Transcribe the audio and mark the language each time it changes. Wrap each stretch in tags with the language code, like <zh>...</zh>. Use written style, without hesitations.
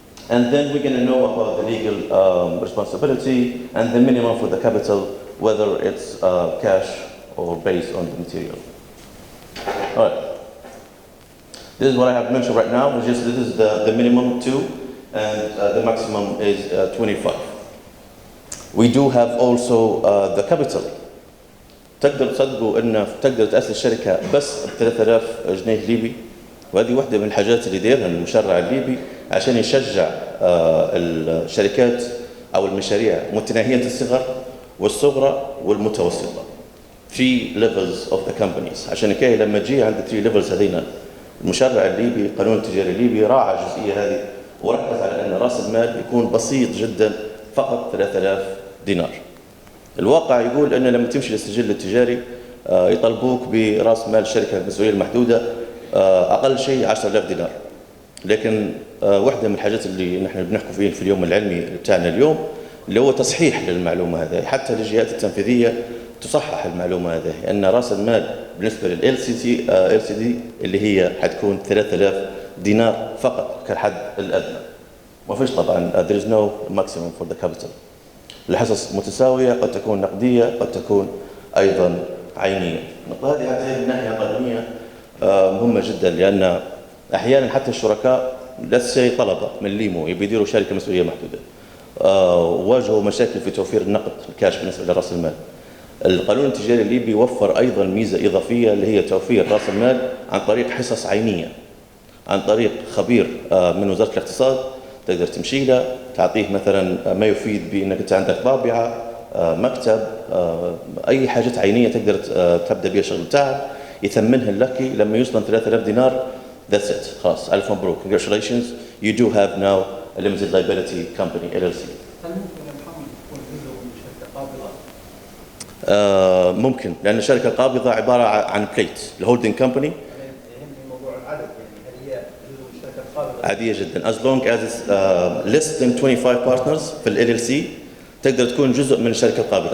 <en>And then we're going to know about the legal responsibility and the minimum for the capital, whether it's cash or based on the material. All right. This is what I have mentioned right now, which is this is the minimum 2 and the maximum is 25. We do have also the capital.</en> <ar>تقدر تصدقوا ان تقدر تأسس شركة بس ب 3000 جنيه ليبي، وهذه واحدة من الحاجات اللي دايرها المشرع الليبي عشان يشجع الشركات او المشاريع متناهية الصغر والصغرى والمتوسطة.</ar> <en>3 levels of the companies.</en> <ar>عشان كده لما تجي عند 3 levels هذينا المشرع الليبي القانون التجاري الليبي راعى الجزئية هذه وركز على ان راس المال يكون بسيط جدا، فقط 3000 دينار. الواقع يقول ان لما تمشي للسجل التجاري يطالبوك براس مال الشركه المسؤوليه المحدوده اقل شيء 10000 دينار. لكن واحده من الحاجات اللي نحن بنحكي فيه في اليوم العلمي بتاعنا اليوم اللي هو تصحيح للمعلومه هذه، حتى للجهات التنفيذيه تصحح المعلومه هذه، ان راس المال بالنسبه LCD اللي هي حتكون 3000 دينار فقط كالحد الادنى. ما فيش طبعا</ar> <en>there is no maximum for the capital.</en> <ar>الحصص متساوية، قد تكون نقدية، قد تكون أيضا عينية. النقطة هذه حتى من ناحية قانونية مهمة جدا، لأن أحيانا حتى الشركاء لسه طلبة من ليمو يبي يديروا شركة مسؤولية محدودة واجهوا مشاكل في توفير النقد الكاش بالنسبة لرأس المال. القانون التجاري الليبي وفر أيضا ميزة إضافية اللي هي توفير رأس المال عن طريق حصص عينية، عن طريق خبير من وزارة الاقتصاد تقدر تمشي له تعطيه مثلا ما يفيد بانك انت عندك طابعه، مكتب، اي حاجات عينيه تقدر تبدا بها الشغل بتاعك، يثمنها لك لما يوصل 3000 دينار.</ar> <en>That's it.</en> <ar>خلاص الف مبروك.</ar> <en>Congratulations. You do have now a limited liability company LLC.</en> <ar>هل ممكن يا محمد تكون جزء من شركه قابضه؟ ممكن، لان الشركه القابضه عباره عن بليت الهولدنج كمباني. موضوع العدد يعني هل هي جزء من الشركه القابضه؟ عاديه جدا.</ar> <en>As long as it's less than 25 partners</en> <ar>في LLC تقدر تكون جزء من الشركه القابضه.</ar>